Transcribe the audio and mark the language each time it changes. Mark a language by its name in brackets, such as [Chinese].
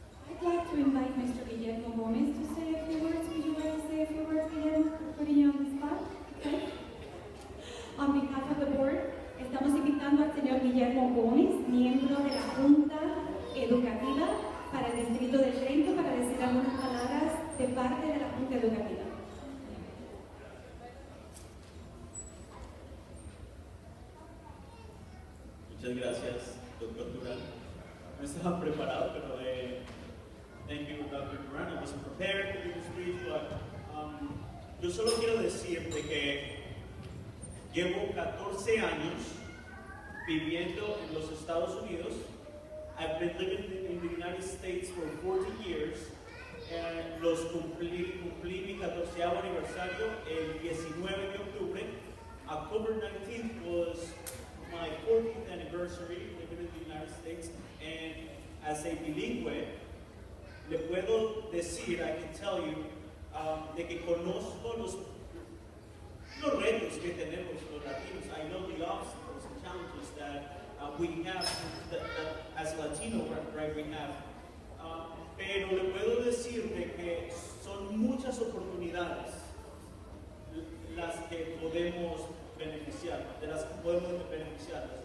[English] I'd like to invite Mr. Guillermo Gomez to say a few words. Would you like to say a few words, Guillermo, putting you on the spot? Okay. On behalf of the board, [Spanish] estamos invitando al señor Guillermo Gómez, miembro de la Junta Educativa para el Distrito de Trento, para decir algunas palabras de parte de la Junta Educativa. Muchas gracias, doctor Durán. No estaba preparado, pero [English] thank you, [Spanish] Dr. Durán. [English] I wasn't prepared to do this speech, but [Spanish] yo solo quiero decirte que llevo 14 años viviendo en los Estados Unidos. [English] I've been living in the United States for 40 years. [Spanish] Cumplí mi 14º aniversario el 19 de octubre. [English] October 19th was my 40th anniversary living in the United States, and as a bilingüe, [Spanish] le puedo decir, [English] I can tell you, [Spanish] de que conozco los retos que tenemos los latinos. [English] I know the obstacles and challenges that we have, that as Latino, right, we have. [Spanish] Pero le puedo decir de que son muchas oportunidades las que podemos beneficiar, de las que podemos beneficiarnos.